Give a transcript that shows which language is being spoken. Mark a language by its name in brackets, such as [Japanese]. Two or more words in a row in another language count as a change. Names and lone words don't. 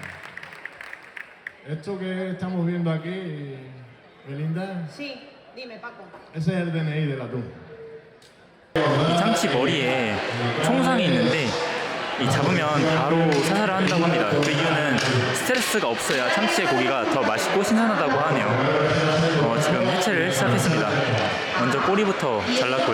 [Spanish] Esto que estamos viendo aquí, Belinda, Sí, dime, Paco. ese es el DNI del atún. [Korean] 이 참치 머리에 총상이 있는데 이 잡으면 바로 사살을 한다고 합니다. 그 이유는 스트레스가 없어야 참치의 고기가 더 맛있고 신선하다고 하네요. 지금 해체를 시작했습니다. 먼저 꼬리부터 잘랐고요.